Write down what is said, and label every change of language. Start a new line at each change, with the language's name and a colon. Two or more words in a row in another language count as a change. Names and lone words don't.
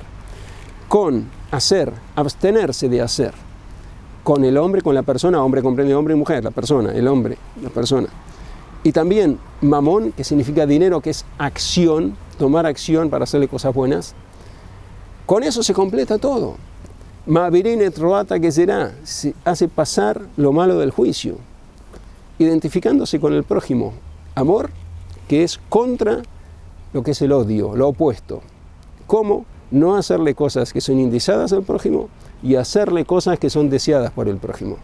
Spanish: Con hacer, abstenerse de hacer. Con el hombre, con la persona, hombre comprende hombre y mujer, la persona, el hombre, la persona. Y también mamón, que significa dinero, que es acción, tomar acción para hacerle cosas buenas. Con eso se completa todo.
Hebrew: מעבירין את רוע הגזרה,
Spanish: se hace pasar lo malo del juicio, identificándose con el prójimo. Amor, que es contra lo que es el odio, lo opuesto. ¿Cómo? No hacerle cosas que son indeseadas al prójimo y hacerle cosas que son deseadas por el prójimo.